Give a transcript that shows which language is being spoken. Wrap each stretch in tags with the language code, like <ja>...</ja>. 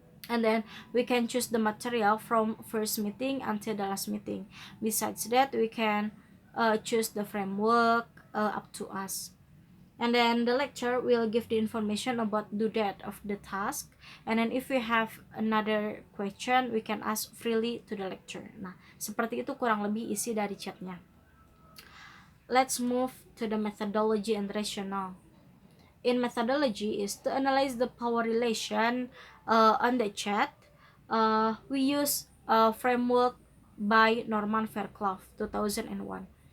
<en>And then we can choose the material from first meeting until the last meeting. Besides that, we can choose the framework up to us. And then the lecturer will give the information about due date of the task, and then if we have another question we can ask freely to the lecturer.</en> <id>Nah, seperti itu kurang lebih isi dari chatnya.</id> <en>Let's move to the methodology and rationale. In methodology is to analyze the power relation on the chat. We use a framework by Norman Fairclough 2001.</en>